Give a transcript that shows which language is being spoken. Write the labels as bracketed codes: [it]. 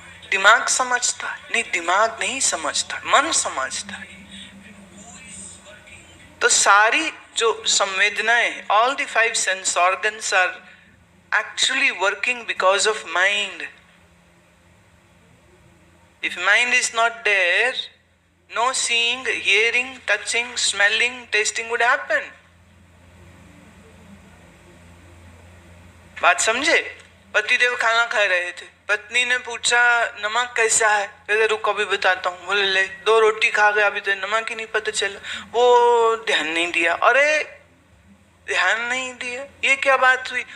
[hi] दिमाग समझता है? नहीं, दिमाग नहीं समझता, मन समझता है। तो सारी जो संवेदनाएं, [en] All the 5 sense organs are actually working because of mind. If mind is not there, no seeing, hearing, touching, smelling, tasting would happen. [hi] बात समझे? पतिदेव खाना खा रहे थे, पत्नी ने पूछा नमक कैसा है? कहते रुको अभी बताता हूँ। बोले ले, 2 रोटी खा गया, अभी तो नमक ही नहीं पता चला। वो ध्यान नहीं दिया, अरे ध्यान नहीं दिया, ये क्या बात हुई?